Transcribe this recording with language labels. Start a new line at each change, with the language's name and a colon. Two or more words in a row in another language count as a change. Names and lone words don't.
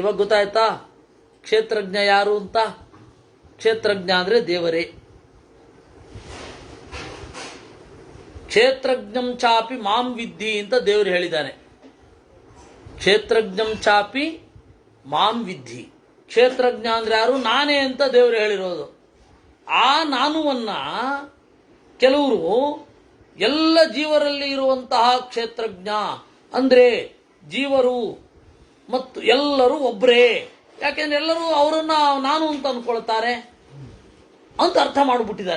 Kannada: ಇವಾಗ ಗೊತ್ತಾಯ್ತಾ ಕ್ಷೇತ್ರಜ್ಞ ಯಾರು ಅಂತ? ಕ್ಷೇತ್ರಜ್ಞ ಅಂದರೆ ದೇವರೇ.
Sanskrit: ಕ್ಷೇತ್ರಜ್ಞಂ ಚಾಪಿ ಮಾಂ ವಿದ್ಧಿ
Kannada: ಅಂತ ದೇವರು ಹೇಳಿದ್ದಾನೆ.
Sanskrit: ಕ್ಷೇತ್ರಜ್ಞಂ ಚಾಪಿ ಮಾಂ ವಿದ್ಧಿ.
Kannada: ಕ್ಷೇತ್ರಜ್ಞ ಅಂದ್ರೆ ಯಾರು? ನಾನೇ ಅಂತ ದೇವರು ಹೇಳಿರೋದು. ಆ ನಾನುವನ್ನ ಕೆಲವರು ಎಲ್ಲ ಜೀವರಲ್ಲಿ ಇರುವಂತಹ ಕ್ಷೇತ್ರಜ್ಞ ಅಂದ್ರೆ ಜೀವರು ಮತ್ತು ಎಲ್ಲರೂ ಒಬ್ಬರೇ, ಯಾಕೆಂದ್ರೆ ಎಲ್ಲರೂ ಅವರನ್ನ ನಾನು ಅಂತ ಅನ್ಕೊಳ್ತಾರೆ ಅಂತ ಅರ್ಥ ಮಾಡಿಬಿಟ್ಟಿದ್ದಾರೆ.